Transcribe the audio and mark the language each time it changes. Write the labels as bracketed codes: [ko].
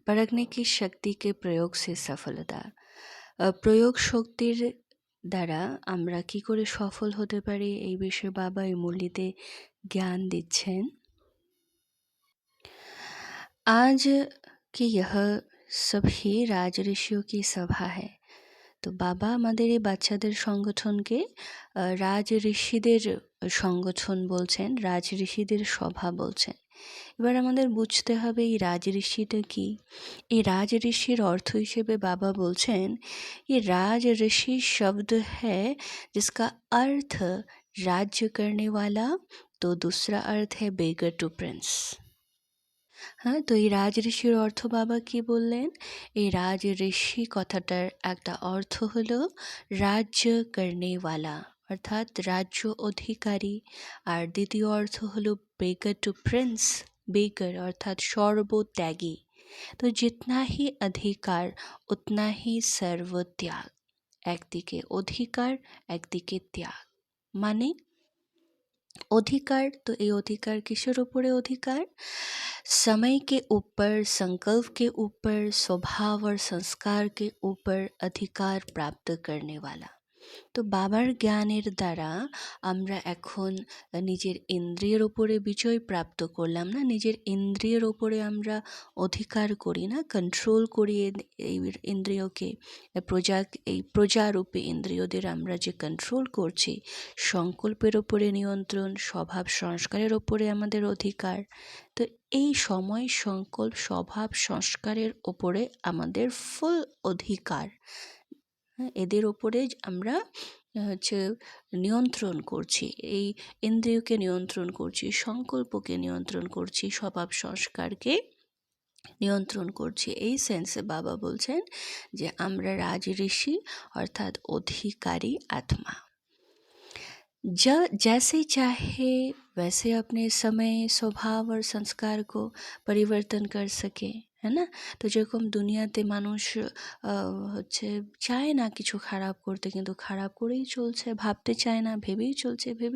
[hi] परखने की शक्ति के प्रयोग से सफलता। [bn] প্রয়োগ শক্তির দ্বারা আমরা কি করে সফল হতে পারি এই বিষয়ে বাবা এই মুরলিতে জ্ঞান দিচ্ছেন। [hi] आज की यह सभी राज ऋषियों की सभा है। [bn] তো বাবা আমাদের এই বাচ্চাদের সংগঠনকে রাজ ঋষিদের সংগঠন বলছেন, রাজ ঋষিদের সভা বলছেন। এবার আমাদের বুঝতে হবে এই রাজ ঋষিটা কি। এই রাজ ঋষির অর্থ হিসেবে বাবা বলছেন [hi] ये राज ऋषि शब्द है जिसका अर्थ राज्य करने वाला, तो दूसरा अर्थ है बेगर टू प्रिंस। [bn] হ্যাঁ, তো এই রাজ ঋষির অর্থ বাবা কি বললেন? এই রাজ ঋষি কথাটার একটা অর্থ হলো রাজ্য কর্নেওয়ালা, অর্থাৎ রাজ্য অধিকারী। আর দ্বিতীয় অর্থ হলো বেগার টু প্রিন্স, বেগার অর্থাৎ সর্বত্যাগী। [hi] তো जितना ही अधिकार उतना ही सर्वत्याग। [bn] একদিকে অধিকার, একদিকে ত্যাগ। [hi] মানে अधिकार, तो ये अधिकार किसर ऊपर अधिकार? समय के ऊपर, संकल्प के ऊपर, स्वभाव और संस्कार के ऊपर अधिकार प्राप्त करने वाला। [bn] তো বাবার জ্ঞানের দ্বারা আমরা এখন নিজের ইন্দ্রিয়ের ওপরে বিজয় প্রাপ্ত করলাম না, নিজের ইন্দ্রিয়ের ওপরে আমরা অধিকার করি না, কন্ট্রোল করি এই ইন্দ্রিয়কে। এই প্রজারূপে ইন্দ্রিয়দের আমরা যে কন্ট্রোল করছি, সংকল্পের ওপরে নিয়ন্ত্রণ, স্বভাব সংস্কারের ওপরে আমাদের অধিকার। তো এই সময় সংকল্প, স্বভাব সংস্কারের ওপরে আমাদের ফুল অধিকার। এদের ওপরে আমরা নিয়ন্ত্রণ করছি, এই ইন্দ্রিয়কে নিয়ন্ত্রণ করছি, সংকল্পকে নিয়ন্ত্রণ করছি, স্বভাব সংস্কারকে নিয়ন্ত্রণ করছি। এই সেন্সে বাবা বলছেন যে আমরা রাজ ঋষি অর্থাৎ অধিকারী আত্মা। [hi] जैसे चाहे वैसे अपने समय, स्वभाव और संस्कार को परिवर्तन कर सके, है ना। [bn] তো যেরকম দুনিয়াতে মানুষ হচ্ছে চায় না কিছু খারাপ করতে, কিন্তু খারাপ করেই চলছে, ভাবতে চায় না, ভেবেই চলছে।